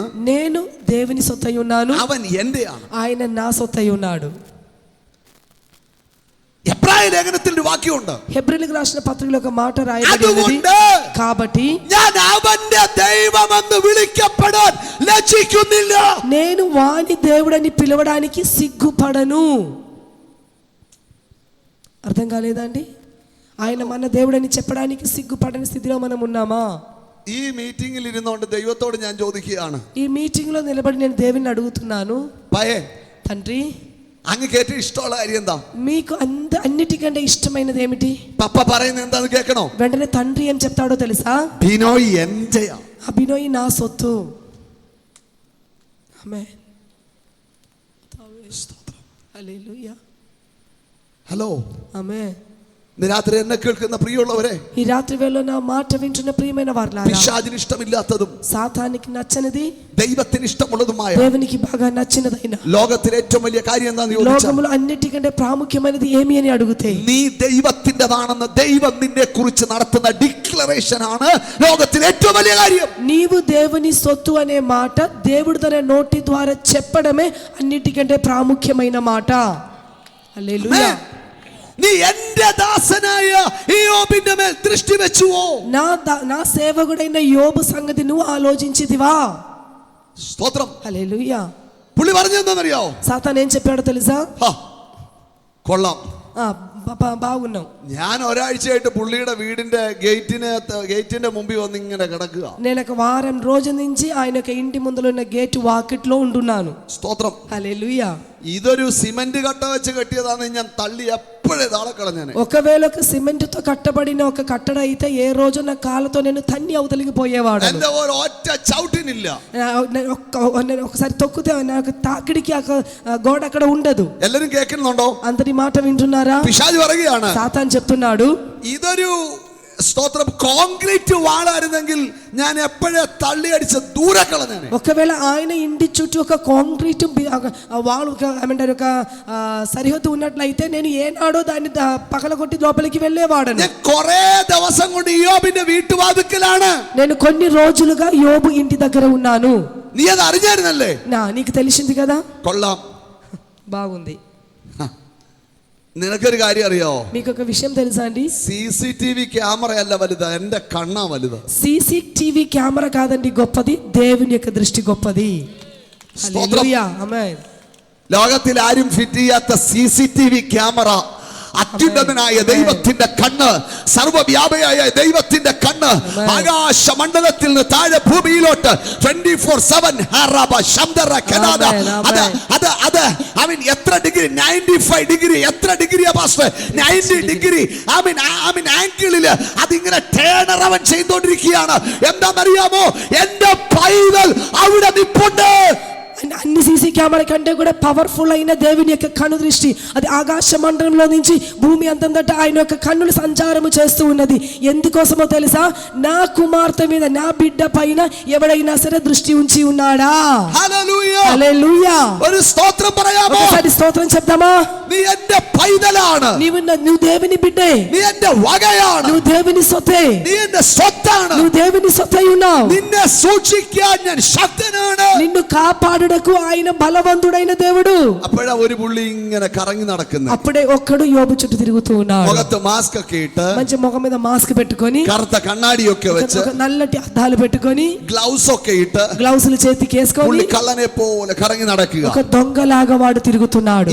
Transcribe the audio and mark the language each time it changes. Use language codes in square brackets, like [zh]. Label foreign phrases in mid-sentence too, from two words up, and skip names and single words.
[te] నేను దేవుని సొత్తై ఉన్నాను, [ml] അവൻ എന്റെയാണ്. [te] ఆయన నా సొత్తై ఉన్నాడు. [ml] എബ്രായ ലേഖനത്തിൽ ഒരു വാക്യമുണ്ട്, [te] హెబ్రీయులకు రాసిన పత్రికలో ఒక మాట రాయబడింది, కాబట్టి [ml] ഞാൻ അവന്റെ ദൈവമെന്ന് വിളിക്കപ്പെടാൻ ലജ്ജിക്കുന്നില്ല. [te] నేను వాని దేవుడని పిలవడానికి సిగ్గుపడను. అర్థం కాలేదండి? ఆయన మన దేవుడని చెప్పడానికి సిగ్గుపడని స్థితిలో మనం ఉన్నామా? [ml] ഈ മീറ്റിംഗിൽ ഇരുന്നുകൊണ്ട് ദൈവത്തോട് ഞാൻ ചോദിക്കുകയാണ്, [te] ఈ మీటింగ్ లో నిలబడి నేను దేవుని అడుగుతున్నాను, [ml] പയേ [te] తండ్రి [ml] അങ്ങക്ക് ഏറ്റവും ഇഷ്ടമുള്ള കാര്യം എന്താ? [te] మీకు అన్నిటికంటే ఇష్టమైనది ఏమిటి? [ml] പപ്പ പറയുന്നത് എന്താന്ന് കേൾക്കണോ? [te] వెంటనే తండ్రి ఏం చెప్తాడో తెలుసా? [ml] ബിനോയ് എന്റെയാ. [te] అభినయ్ నా సొత్తు. ఆమేన్. హల్లెలూయా. [ml] ഹലോ, [te] ఆమేన్. [ml] ഇന്ന് രാത്രി എന്നെ കേൾക്കുന്ന പ്രിയമുള്ളവരെ, [te] ఈ రాత్రి వేళ నా మాట వింటున్న ప్రియమైన వారలారా, [ml] പിശാചിന് ഇഷ്ടമില്ലാത്തതും [te] సాతానికి నచ్చనిది [ml] ദൈവത്തിന് ഇഷ്ടമുള്ളതുമായ [te] దేవునికి బాగా నచ్చినదైన [ml] ലോകത്തിലെ ഏറ്റവും വലിയ കാര്യം എന്താന്ന് ചോദിച്ചാൽ, [te] లోకములో అన్నిటికంటే ప్రాముఖ్యమైనది ఏమి అని అడిగితే, [ml] നീ ദൈവത്തിൻ്റെതാണെന്ന് ദൈവം നിന്നെ കുറിച്ച് നടത്തുന്ന ഡിക്ലറേഷൻ ആണ് ലോകത്തിലെ ഏറ്റവും വലിയ കാര്യം. [te] నీవు దేవుని సొత్తు అనే మాట దేవుడు తన నోటి ద్వారా చెప్పడమే అన్నిటికంటే ప్రాముఖ్యమైన మాట. హల్లెలూయా. [ml] നീ എന്റെ ദാസനായ യോബിന്റെ മേൽ ദൃഷ്ടി വെച്ചുവോ? [te] నా సేవకుడైన యోబు సంగతి నువ్వు ఆలోచించితివా? [ml] സ്തോത്രം. [te] హల్లెలూయా. [ml] പുള്ളി പറഞ്ഞെന്താണെന്നറിയോ? [te] సాతాను ఏం చెప్పాడో తెలుసా? [ml] കൊള്ളാം, [te] బాగున్నావు. [ml] ഞാൻ ഒരാഴ്ചയായിട്ട് പുള്ളിയുടെ വീടിന്റെ ഗേറ്റിന്റെ മുമ്പിൽ വന്ന് ഇങ്ങനെ കിടക്കുക. [te] నేను ఒక వారం రోజు నుంచి ఆయన యొక్క ఇంటి ముందులో ఉన్న గేట్ వాకిట్లో ఉంటున్నాను. [ml] സ്തോത്രം. [te] హల్లెలూయా. [ml] ഇതൊരു സിമന്റ് കട്ട വെച്ച് കെട്ടിയതാണെന്ന് ഞാൻ തള്ളി എപ്പോഴേ താളെ കളഞ്ഞേനെ. [te] ఒకవేళ ఒక సిమెంట్ తో కట్టబడిన ఒక కట్టడ అయితే ఏ రోజు నా కాళ్ళతో నేను తన్ని అవతలికి పోయేవాడు. [ml] എന്റെ ഒരു ഒറ്റ ചവിട്ടിനില്ല. [te] ఒకసారి తొక్కితే నాకు తాకిడికి గోడ అక్కడ ఉండదు. [ml] എല്ലാരും കേൾക്കുന്നുണ്ടോ? [te] అందరి మాట వింటున్నారా? [ml] പിശാച് പറയുകയാണ്, [te] సాతాను చెప్తున్నాడు, [ml] ഇതൊരു സ്തോത്രം കോൺക്രീറ്റ് വാളായിരുന്നെങ്കിൽ ഞാൻ എപ്പോഴേ തള്ളി അടിച്ച് ദൂരെ കളഞ്ഞേനെ. [te] ఒకవేళ ఆయన ఇంటి చుట్టూ ఒక [en] concrete wall [te] ఏమంటారు ఒక సరిహద్దు ఉన్నట్లయితే నేను ఏనాడో దాన్ని పగలగొట్టి లోపలికి వెళ్ళేవాడను. [ml] ഞാൻ കുറേ ദിവസം കൊണ്ട് യോബിന്റെ വീട്ടുവാതിക്കലാണ്. [te] నేను కొన్ని రోజులుగా యోబు ఇంటి దగ్గర ఉన్నాను. [ml] നീ അത് അറിഞ്ഞായിരുന്നല്ലേ? [te] నీకు తెలిసింది కదా? [ml] കൊള്ളാം, [te] బాగుంది. [ml] നിനക്കൊരു കാര്യം അറിയോ? [te] మీకు ఒక విషయం తెలుసా అండి? [ml] CCTV ക്യാമറയല്ല വലുത്, എന്റെ കണ്ണാ വലുത്. [en] CCTV camera [te] కాదండి గొప్పది, దేవుని యొక్క దృష్టి గొప్పది. హల్లెలూయా. ఆమేన్. [ml] ലോകത്തിൽ ആരും ഫിറ്റ് ചെയ്യാത്ത [en] CCTV camera, [ml] അത്യുന്നതനായ ദൈവത്തിന്റെ കണ്ണ്, സർവ്വവ്യാപിയായ ദൈവത്തിന്റെ കണ്ണ് ആകാശമണ്ഡലത്തിൽ നിന്ന് താഴെ ഭൂമിയിലോട്ട് 24/7 എത്ര ഡിഗ്രി? 95 ഡിഗ്രി. എത്ര ഡിഗ്രിയാ പാസ്റ്റർ? 90 ഡിഗ്രി. ആംഗിളില് അതിങ്ങനെ ടേണർ അവൻ ചെയ്തുകൊണ്ടിരിക്കുകയാണ്. എന്താണെന്നറിയാമോ? എന്റെ പൈതൽ അവിടെ നിപ്പുണ്ട്. [te] అన్ని [en] CC camera [te] కంటే కూడా పవర్ఫుల్ అయిన దేవుని యొక్క కన్ను దృష్టి, అది ఆకాశ మండలంలో నుంచి భూమి అంతంతటా ఆయన యొక్క కన్నులు సంచారము చేస్తూ ఉన్నది. ఎందుకోసమో తెలుసా? నా కుమార్తె మీద, నా బిడ్డ పైన ఎవడైనా సరే దృష్టి ఉంచి ఉన్నాడా? [ml] ഹല്ലേലൂയ. [te] హల్లెలూయా. [ml] ഒരു സ്തോത്രം പറയാമോ? [te] ఒకసారి స్తోత్రం చెప్దామా? [ml] നീ എന്റെ പൈതലാണ്, [te] నువ్వు దేవుని బిడ్డే, [ml] നീ എന്റെ വകയാണ്, [te] నువ్వు దేవుని సొత్తే, [ml] നീ എന്റെ സ്വത്താണ്, [te] నువ్వు దేవుని సొత్తై ఉన్నావు. [ml] നിന്നെ സൂക്ഷിക്കാൻ ഞാൻ ശക്തനാണ്. [te] నిన్ను కాపాడుటకు ఆయన బలవంతుడైన దేవుడు. [ml] അപ്പോഴാ ഒരു പുള്ളി ഇങ്ങനെ കറങ്ങി നടക്കുന്നത്. [te] అప్పుడే ఒక్కడు యోబు చుట్టూ తిరుగుతూ ఉన్నాడు. [ml] മുഖത്ത് മാസ്ക് ഒക്കെ ഇട്ട്, [te] మంచి ముఖం మీద మాస్క్ పెట్టుకొని, [ml] കറുത്ത കണ്ണാടിയൊക്കെ വെച്ച്, [te] ఒక నల్లటి అద్దాలు పెట్టుకొని, [ml] ഗ്ലൗസ് ഒക്കെ ഇട്ട് [te] గ్లౌసులు చేతికి వేసుకొని [ml] പുള്ളി കള്ളനെ പോലെ കറങ്ങി നടക്കുക. [te] ఒక దొంగలాగా వాడు తిరుగుతున్నాడు.